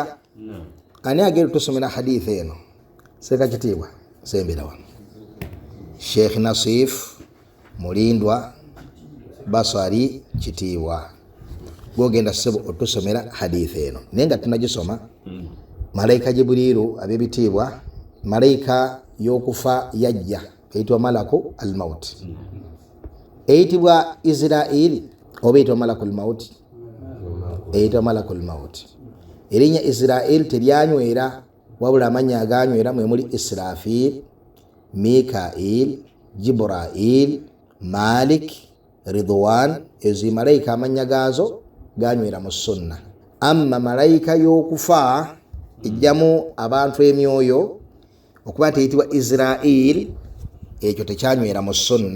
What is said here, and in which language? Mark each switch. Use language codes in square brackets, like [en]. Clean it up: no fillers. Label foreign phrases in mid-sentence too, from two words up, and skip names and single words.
[lg] Ani agenda tusomera hadithi eno? Seka kitiibwa sembera wano Sheikh Nasif Mulindwa Basari kitiibwa gogenda sebo otusomera hadithi eno nenga tunagisoma. Malayika Jibrilu abebitiibwa malayika y'okufa yajja eyitibwa [ar] ملك الموت. [lg] Eyitibwa Israel oba eyitibwa [ar] ملك الموت? [lg] Eyitibwa [ar] ملك الموت. [lg] Erinnya Israel teryanywera wabula amanya aganywera mwe muli Israfil, Mikail, Jibrail, Malik, Ridwan. Ezi malayika amanya gazo ganywera mu sunna. Amma malayika y'okufa ejjamu abantu emyoyo okuba teyitibwa Israel, ekyo tekyanywera mu sunna.